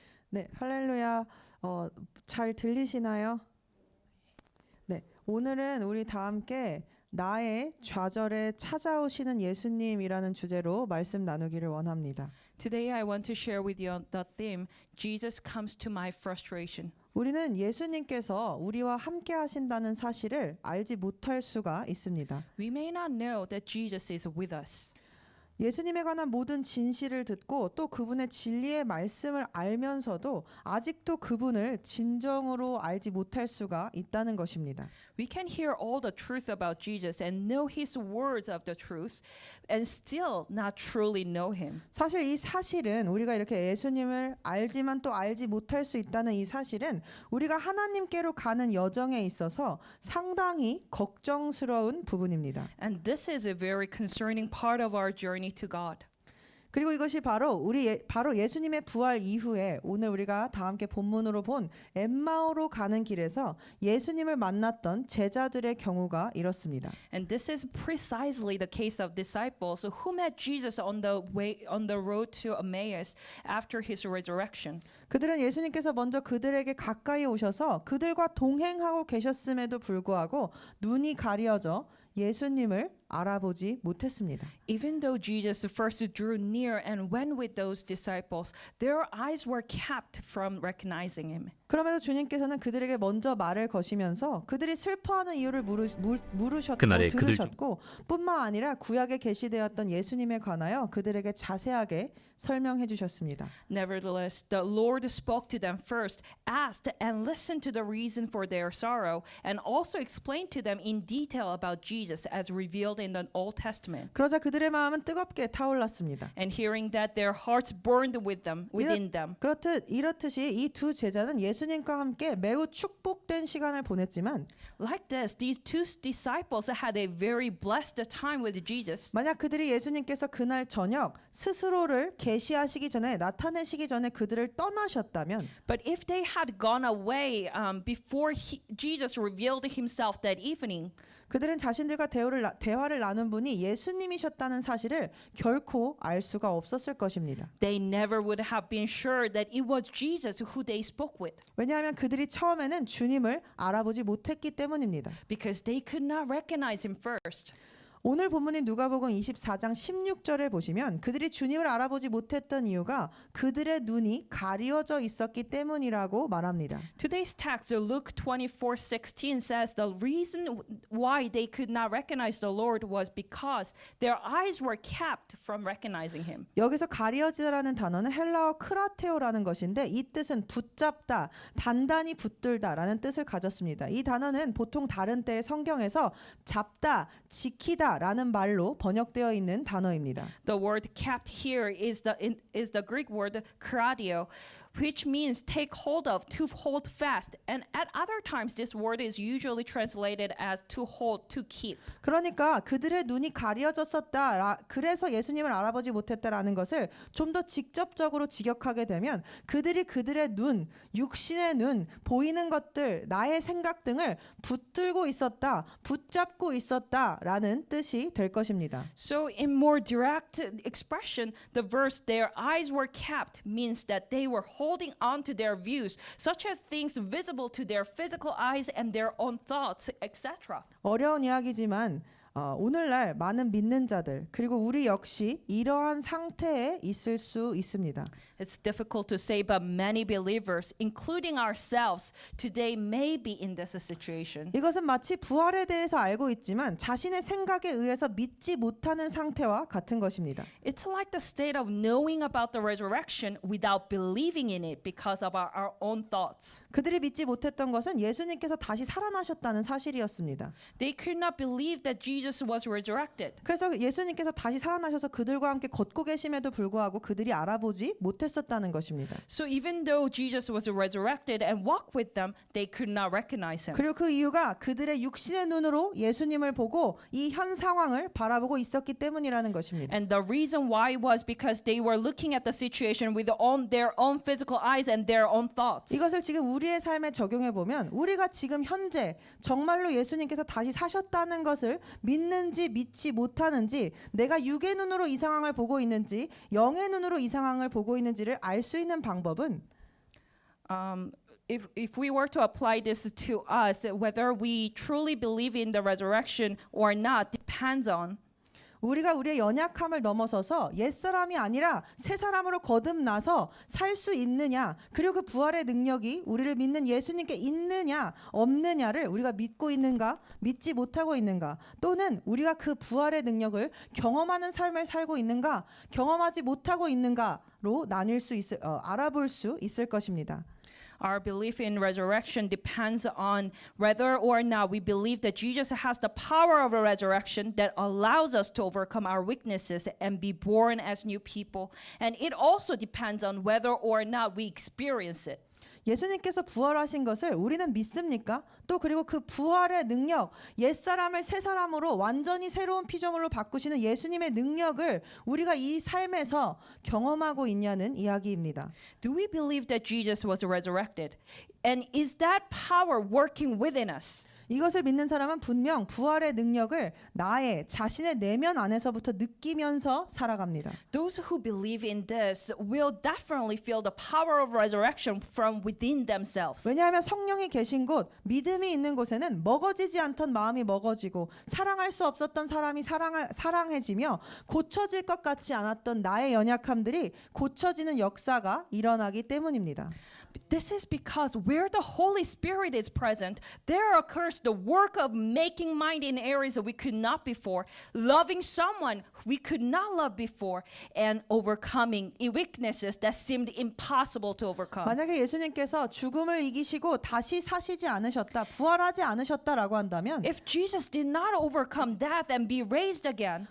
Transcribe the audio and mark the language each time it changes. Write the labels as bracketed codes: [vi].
[ko] 네, 할렐루야. 잘 들리시나요? 네, 오늘은 우리 다 함께 나의 좌절에 찾아오시는 예수님이라는 주제로 말씀 나누기를 원합니다. [en] Today I want to share with you the theme, Jesus comes to my frustration. [ko] 우리는 예수님께서 우리와 함께 하신다는 사실을 알지 못할 수가 있습니다. [en] We may not know that Jesus is with us. [ko] 예수님에 관한 모든 진실을 듣고 또 그분의 진리의 말씀을 알면서도 아직도 그분을 진정으로 알지 못할 수가 있다는 것입니다. [en] We can hear all the truth about Jesus and know his words of the truth and still not truly know him. [ko] 사실 이 사실은 우리가 이렇게 예수님을 알지만 또 알지 못할 수 있다는 이 사실은 우리가 하나님께로 가는 여정에 있어서 상당히 걱정스러운 부분입니다. [en] And this is a very concerning part of our journey to God. [ko] 그리고 이것이 바로 바로 예수님의 부활 이후에 오늘 우리가 다 함께 본문으로 본 엠마오로 가는 길에서 예수님을 만났던 제자들의 경우가 이렇습니다. [en] And this is precisely the case of disciples who met Jesus on the road to Emmaus after his resurrection. [ko] 그들은 예수님께서 먼저 그들에게 가까이 오셔서 그들과 동행하고 계셨음에도 불구하고 눈이 가려져 예수님을 알아보지 못했습니다. [en] Even though Jesus first drew near and went with those disciples, their eyes were kept from recognizing him. [ko] 그러면서 주님께서는 그들에게 먼저 말을 거시면서 그들이 슬퍼하는 이유를 물으셨고 그날에 들으셨고 뿐만 아니라 구약에 계시되었던 예수님에 관하여 그들에게 자세하게 설명해 주셨습니다. [en] Nevertheless, the Lord spoke to them first, asked and listened to the reason for their sorrow, and also explained to them in detail about Jesus as revealed in the Old Testament. [ko] 그러자 그들의 마음은 뜨겁게 타올랐습니다. [en] And hearing that, their hearts burned within them. [ko] 이렇듯이 이 두 제자는 예수님과 함께 매우 축복된 시간을 보냈지만 [en] Like this, these two disciples had a very blessed time with Jesus. [ko] 만약 그들이 예수님께서 그날 저녁 스스로를 계시하시기 전에 나타내시기 전에 그들을 떠나셨다면 [en] But if they had gone away before Jesus revealed himself that evening, [ko] 그들은 자신들과 대화를 나눈 분이 예수님이셨다는 사실을 결코 알 수가 없었을 것입니다. [en] they never would have been sure that it was Jesus who they spoke with, [ko] 왜냐하면 그들이 처음에는 주님을 알아보지 못했기 때문입니다. [en] because they could not recognize him first. [ko] 오늘 본문인 누가복음 24장 16절을 보시면 그들이 주님을 알아보지 못했던 이유가 그들의 눈이 가려져 있었기 때문이라고 말합니다. [en] Today's text, Luke 24:16, says the reason why they could not recognize the Lord was because their eyes were kept from recognizing him. [ko] 여기서 가려지다라는 단어는 헬라어 크라테오라는 것인데 이 뜻은 붙잡다, 단단히 붙들다라는 뜻을 가졌습니다. 이 단어는 보통 다른 때의 성경에서 잡다, 지키다 라는 말로 번역되어 있는 단어입니다. [en] The word kept here is the Greek word kradio, which means take hold of, to hold fast. And at other times this word is usually translated as to hold, to keep. [ko] 그러니까 그들의 눈이 가려졌었다. 그래서 예수님을 알아보지 못했다라는 것을 좀 더 직접적으로 직역하게 되면 그들이 그들의 눈, 육신의 눈, 보이는 것들, 나의 생각 등을 붙들고 있었다, 붙잡고 있었다라는 뜻이 될 것입니다. [en] So in more direct expression, the verse their eyes were kept means that they were holding on to their views, such as things visible to their physical eyes and their own thoughts, etc. [ko] 어려운 이야기지만 오늘날 많은 믿는 자들 그리고 우리 역시 이러한 상태에 있을 수 있습니다. [en] It's difficult to say, but many believers, including ourselves, today may be in this situation. [ko] 이것은 마치 부활에 대해서 알고 있지만 자신의 생각에 의해서 믿지 못하는 상태와 같은 것입니다. [en] It's like the state of knowing about the resurrection without believing in it because of our own thoughts. [ko] 그들이 믿지 못했던 것은 예수님께서 다시 살아나셨다는 사실이었습니다. [en] They could not believe that Jesus was resurrected. [ko] 그래서 예수님께서 다시 살아나셔서 그들과 함께 걷고 계심에도 불구하고 그들이 알아보지 못했었다는 것입니다. [en] So even though Jesus was resurrected and walked with them, they could not recognize him. [ko] 그리고 그 이유가 그들의 육신의 눈으로 예수님을 보고 이 현 상황을 바라보고 있었기 때문이라는 것입니다. [en] And the reason why was because they were looking at the situation with their own physical eyes and their own thoughts. [ko] 이것을 지금 우리의 삶에 적용해 보면 우리가 지금 현재 정말로 예수님께서 다시 사셨다는 것을 믿는지 믿지 못하는지 내가 육의 눈으로 이 상황을 보고 있는지 영의 눈으로 이 상황을 보고 있는지를 알 수 있는 방법은 [en] If we were to apply this to us, whether we truly believe in the resurrection or not depends on [ko] 우리가 우리의 연약함을 넘어서서 옛사람이 아니라 새 사람으로 거듭나서 살 수 있느냐 그리고 그 부활의 능력이 우리를 믿는 예수님께 있느냐 없느냐를 우리가 믿고 있는가 믿지 못하고 있는가 또는 우리가 그 부활의 능력을 경험하는 삶을 살고 있는가 경험하지 못하고 있는가로 알아볼 수 있을 것입니다. [en] Our belief in resurrection depends on whether or not we believe that Jesus has the power of a resurrection that allows us to overcome our weaknesses and be born as new people. And it also depends on whether or not we experience it. [ko] 예수님께서 부활하신 것을 우리는 믿습니까? 또 그리고 그 부활의 능력, 옛사람을 새 사람으로 완전히 새로운 피조물로 바꾸시는 예수님의 능력을 우리가 이 삶에서 경험하고 있냐는 이야기입니다. [en] Do we believe that Jesus was resurrected? And is that power working within us? [ko] 이것을 믿는 사람은 분명 부활의 능력을 자신의 내면 안에서부터 느끼면서 살아갑니다. [en] Those who believe in this will definitely feel the power of resurrection from within themselves. [ko] 왜냐하면 성령이 계신 곳, 믿음이 있는 곳에는 먹어지지 않던 마음이 먹어지고 사랑할 수 없었던 사람이 사랑해지며 고쳐질 것 같지 않았던 나의 연약함들이 고쳐지는 역사가 일어나기 때문입니다. [en] This is because where the Holy Spirit is present, there occurs the work of making mind in areas that we could not before, loving someone we could not love before, and overcoming weaknesses that seemed impossible to overcome. [ko] 만약에 예수님께서 죽음을 이기시고 다시 사시지 않으셨다, 부활하지 않으셨다라고 한다면 [en] If Jesus did not overcome death and be raised again,